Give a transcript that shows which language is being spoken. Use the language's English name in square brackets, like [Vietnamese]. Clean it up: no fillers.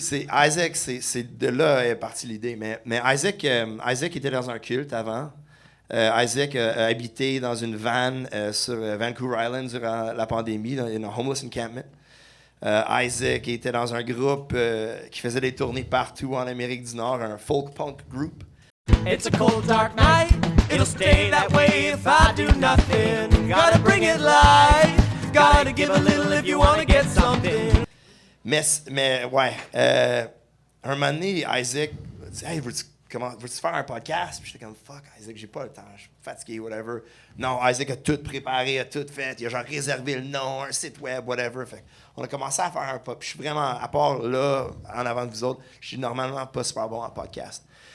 [French] C'est Isaac, c'est de là est partie l'idée. Mais Isaac était dans un culte avant. Isaac a habité dans une van sur Vancouver Island durant la pandémie, dans un [English] homeless encampment. [French] Isaac était dans un groupe qui faisait des tournées partout en Amérique du Nord, un [English] folk punk group. It's a cold, dark night. It'll stay that way if I do nothing. Gotta bring it light. Gotta give a little if you wanna get something. [French] Mais ouais, un moment donné, Isaac dit hey, veux-tu faire un podcast? Puis j'étais comme fuck, Isaac, j'ai pas le temps, je suis fatigué, whatever. Non, Isaac a tout préparé, a tout fait. Il a genre réservé le nom, un site web, whatever. Fait on a commencé à faire un podcast. Je suis vraiment, à part là, en avant de vous autres, je suis normalement pas super bon en podcast.